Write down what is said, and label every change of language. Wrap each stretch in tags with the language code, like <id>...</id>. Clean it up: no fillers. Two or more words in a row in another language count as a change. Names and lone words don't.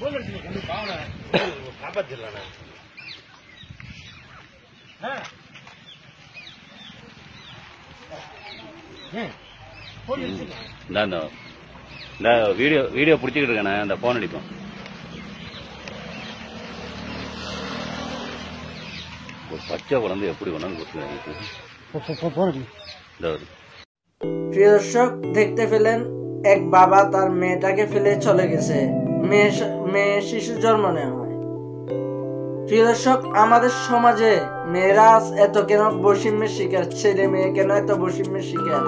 <ta>வீடியோ பிடிச்சிட்டு இருக்கேன். அந்த போன் அடிப்போம். ஒரு பச்சை குழந்தை எப்படி கொண்டாந்து கொடுத்துருக்காங்க.</ta> <bn>প্রিয় দর্শক, দেখতে পেলেন এক বাবা তার মেয়েটাকে ফেলে চলে গেছে। মেয়ে শিশু জন্ম নেওয়া হয়। প্রিয় দর্শক, আমাদের সমাজে মেয়েরা এত কেন বৈষম্যের শিকার? ছেলে মেয়ে কেন এত বৈষম্যের শিকার?</bn>